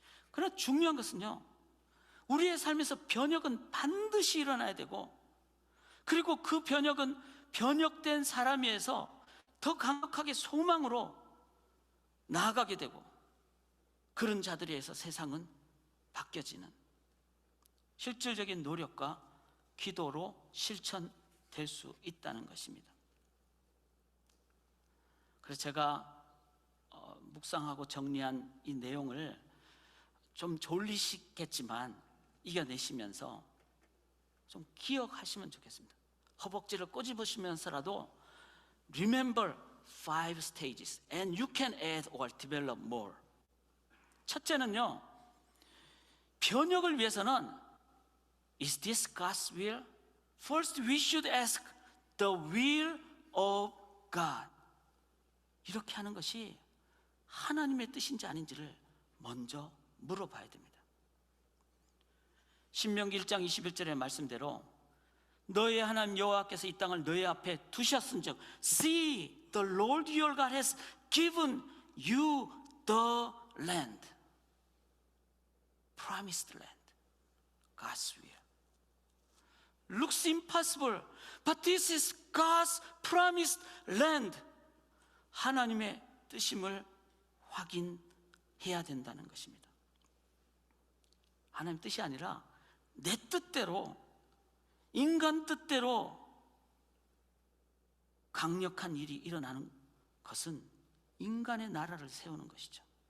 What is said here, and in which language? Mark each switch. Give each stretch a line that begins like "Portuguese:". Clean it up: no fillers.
Korean: 그러나 중요한 것은요, 우리의 삶에서 변혁은 반드시 일어나야 되고, 그리고 그 변혁은 변혁된 사람에서 더 강력하게 소망으로 나아가게 되고, 그런 자들에 의해서 세상은 바뀌어지는 실질적인 노력과 기도로 실천될 수 있다는 것입니다. 그래서 제가 묵상하고 정리한 이 내용을 좀 졸리시겠지만 이겨내시면서 좀 기억하시면 좋겠습니다. 허벅지를 꼬집으시면서라도
English: Remember 5 stages and you can add or develop more.
Korean: 첫째는요, 변혁을 위해서는
English: Is this God's will? First we should ask the will of God.
Korean: 이렇게 하는 것이 하나님의 뜻인지 아닌지를 먼저 물어봐야 됩니다. 신명기 1장 21절의 말씀대로 너의 하나님 여호와께서 이 땅을 너희 앞에 두셨은즉
English: See, the Lord your God has given you the land. Promised land. God's will. looks impossible, but this is God's promised land.
Korean: 하나님의 뜻임을 확인해야 된다는 것입니다. 하나님 뜻이 아니라 내 뜻대로, 인간 뜻대로 강력한 일이 일어나는 것은 인간의 나라를 세우는 것이죠.